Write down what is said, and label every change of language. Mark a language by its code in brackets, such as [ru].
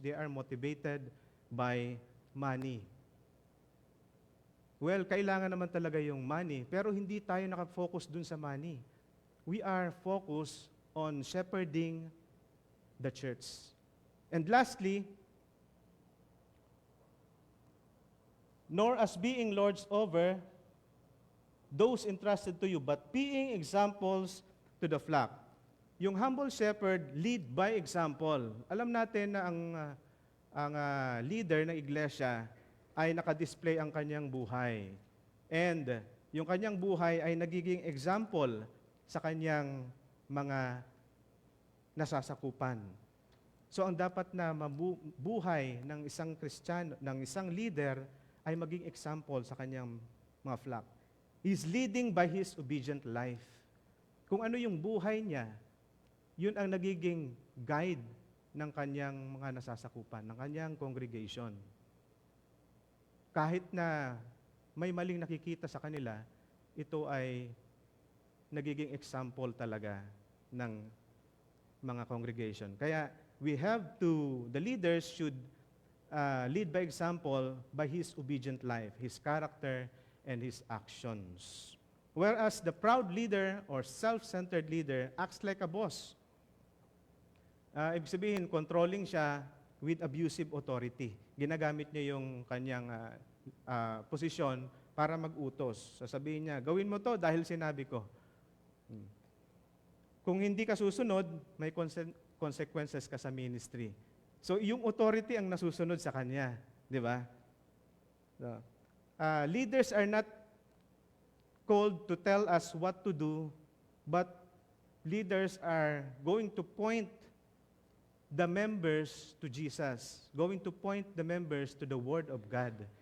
[en] They are motivated by money. Well, [tl] kailangan naman talaga yung money, pero hindi tayo nakafocus dun sa [en] money. We are focused on shepherding the church. And lastly, nor as being lords over those entrusted to you, but being examples to the flock. [tl] Yung [en] humble shepherd, lead by example. [tl] Alam natin na ang leader ng iglesia ay nakadisplay ang kanyang buhay. And yung kanyang buhay ay nagiging example sa kanyang mga nasasakupan. So ang dapat na mabuhay ng isang Kristiyano, ng isang leader ay maging example sa kanyang mga flock. [en] He's leading by his obedient life. [tl] Kung ano yung buhay niya, yun ang nagiging guide ng kanyang mga nasasakupan, ng kanyang congregation. Kahit na may maling nakikita sa kanila, ito ay nagiging example talaga ng mga congregation. [en] Kaya the leaders should lead by example by his obedient life, his character, and his actions. Whereas the proud leader or self-centered leader acts like a boss. [tl] Ibig sabihin, [en] controlling siya with abusive authority. [tl] Ginagamit niya yung kanyang posisyon para mag-utos. Sasabihin niya, gawin mo to dahil sinabi ko. Kung hindi ka susunod, may consequences ka sa ministry. So, yung authority ang nasusunod sa kanya. Di ba? [en] So, leaders are not called to tell us what to do, but leaders are going to point the members to Jesus, going to point the members to the Word of God.